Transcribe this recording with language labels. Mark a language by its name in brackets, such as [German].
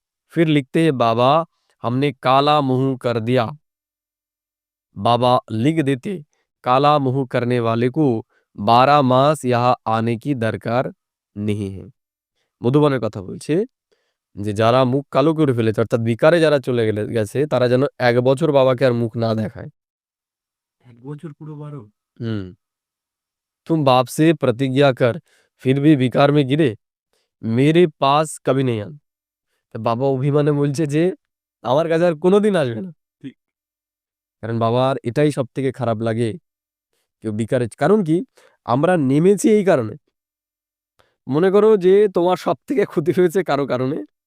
[Hindi] फिर लिखते हैं बाबा हमने काला मुंह कर दिया। बाबा लिख देते काला मुंह करने वाले को 12 मास यहाँ आने की दरकार नहीं है। [Bangla] মধুবনের কথা বলছে যে যারা মুখ কালো করে ফেলেছে অর্থাৎ বিকারে যারা চলে গেছে তারা যেন ১ বছর বাবাকে আর মুখ না দেখায়। ১ বছর পুরো ১২? হুম। [Hindi] तुम बाप से प्रतिज्ञा कर फिर भी विकार में गिरे मेरे पास कभी नहीं आना। [Bangla] তো বাবা অভিমানে বলছে যে আমার কাছে আর কোনোদিন আসবে না। ঠিক। কারণ বাবার এটাই সবথেকে খারাপ লাগে কেউ বিকারের কারণ কি? আমরা নেমেছি এই কারণে। মনে করো যে তোমার সবথেকে ক্ষতি হয়েছে কারো কারণে।